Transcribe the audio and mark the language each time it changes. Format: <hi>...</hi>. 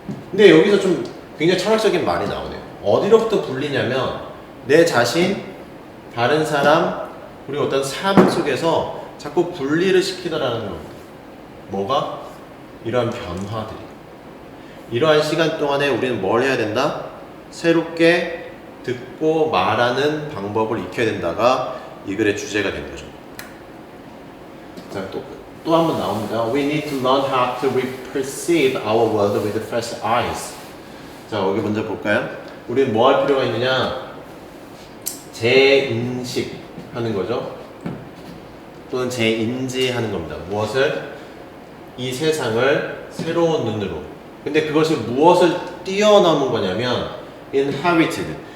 <ko>근데 여기서 좀 굉장히 철학적인 말이 나오네요. 어디로부터 분리냐면 내 자신, 다른 사람, 그리고 어떤 삶 속에서 자꾸 분리를 시키더라는 겁니다. 뭐가? 이러한 변화들이. 이러한 시간 동안에 우리는 뭘 해야 된다? 새롭게 듣고 말하는 방법을 익혀야 된다가 이 글의 주제가 된 거죠. 자, 또 한 번 나옵니다.</ko> <en>We need to learn how to perceive our world with fresh eyes.</en> <ko>자, 여기 먼저 볼까요? 우리는 뭐 할 필요가 있느냐? 재인식하는 거죠. 또는 재인지하는 겁니다. 무엇을? 이 세상을 새로운 눈으로. 근데 그것이 무엇을 뛰어넘은 거냐면 inherited.</ko>